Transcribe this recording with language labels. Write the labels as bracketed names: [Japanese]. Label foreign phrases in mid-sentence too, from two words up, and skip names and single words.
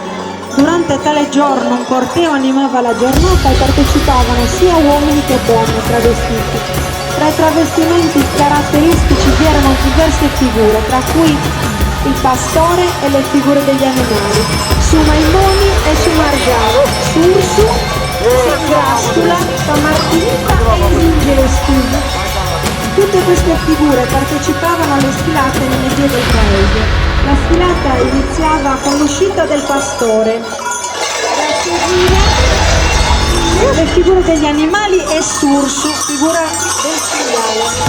[Italian] Durante tale giorno un corteo animava la giornata e partecipavano sia uomini che donne travestiti. Tra i travestimenti caratteristici vi erano diverse figure, tra cui il pastore e le figure degli animali, su Maimoni e su Margiano, su Ursu, Sangrastula, Samartinita e Isingestus. Tutte queste figure partecipavano alle sfilate nelle vie del paese. La sfilata iniziava con l'uscita del pastore, a seguire le figure degli animali e Sursu, figura del cinghiale.